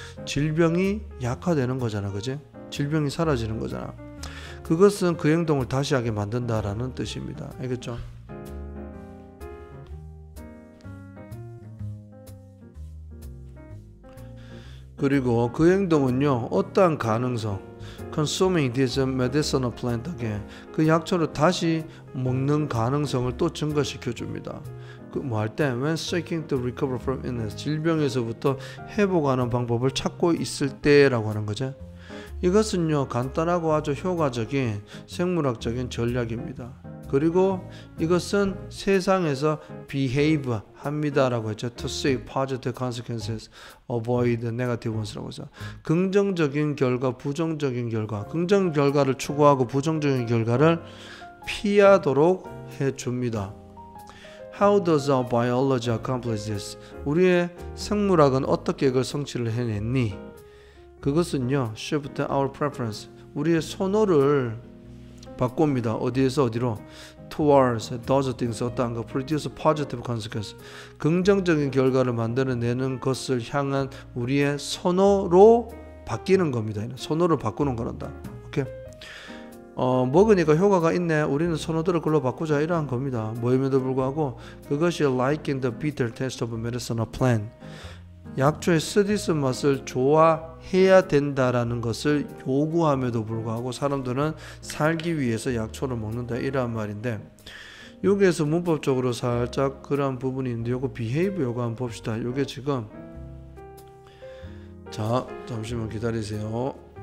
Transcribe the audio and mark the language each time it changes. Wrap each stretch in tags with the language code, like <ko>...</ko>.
<ko>질병이 약화되는 거잖아, 그지? 질병이 사라지는 거잖아. 그것은 그 행동을 다시 하게 만든다라는 뜻입니다. 알겠죠? 그리고 그 행동은요 어떠한 가능성,</ko> <en>consuming this medicinal plant again.</en> <ko>그 약초를 다시 먹는 가능성을 또 증가시켜 줍니다. 그 뭐 할 때</ko> <en>when seeking to recover from illness,</en> <ko>질병에서부터 회복하는 방법을 찾고 있을 때라고 하는 거죠. 이것은요 간단하고 아주 효과적인 생물학적인 전략입니다. 그리고 이것은 세상에서 behave 합니다라고 했죠.</ko> <en>To seek positive consequences, avoid negative ones</en> <ko>라고 해서 긍정적인 결과, 부정적인 결과, 긍정 결과를 추구하고 부정적인 결과를 피하도록 해줍니다.</ko> <en>How does our biology accomplish this?</en> <ko>우리의 생물학은 어떻게 이걸 성취를 해냈니? 그것은요,</ko> <en>shift our preference,</en> <ko>우리의 선호를 바꿉니다. 어디에서 어디로?</ko> <en>Towards those things,</en> <ko>어떠한 거,</ko> <en>produce positive consequences,</en> <ko>긍정적인 결과를 만들어내는 것을 향한 우리의 선호로 바뀌는 겁니다. 선호를 바꾸는 거란다. 오케이. 먹으니까 효과가 있네. 우리는 선호도를 그걸로 바꾸자. 이러한 겁니다. 뭐임에도 불구하고 그것이</ko> <en>like in the bitter taste of medicinal plant.</en> <ko>약초의 쓰디쓴 맛을 좋아해야 된다라는 것을 요구함에도 불구하고 사람들은 살기 위해서 약초를 먹는다 이러한 말인데, 여기에서 문법적으로 살짝 그러한 부분이 있는데 요거 behave 요거 한번 봅시다. 요게 지금 자 잠시만 기다리세요.</ko>